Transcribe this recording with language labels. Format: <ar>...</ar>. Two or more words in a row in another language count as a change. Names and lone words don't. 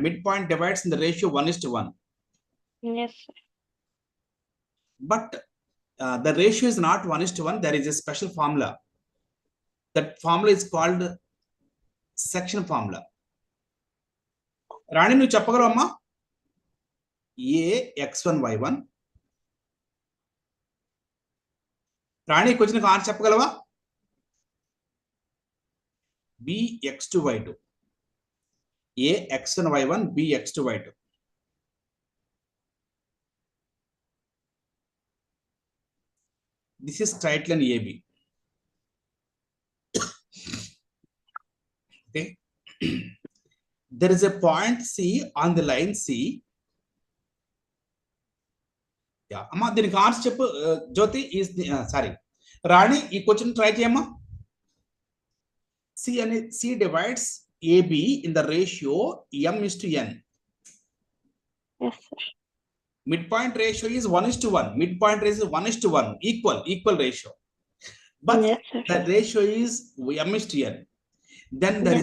<en>Midpoint divides in the ratio 1:1. Yes, sir. But the ratio is not 1:1. There is a special formula. That formula is called section formula. Rani,</en> <te>నువ్వు చెప్పగలవమ్మా? A x1 y1 రాణి</te> <en>question answer</en> <te>చెప్పగలవా?</te> <en>bx2 y2, a x1 y1, b x2 y2. This is straight line AB. Okay. There is a point C on the line C. Yeah,</en> <te>అమ్మా దీనికి ఆన్సర్ చెప్పు. జ్యోతి</te> <en>is sorry</en> <te>రాణి ఈ</te> <en>question try</en> <te>చేయమ్మా.</te> <en>C divides AB in the ratio m:n. Yes, sir. Midpoint ratio is 1:1. Midpoint ratio is 1:1. Equal ratio. But Yes, sir. the ratio is m:n. Then there</en>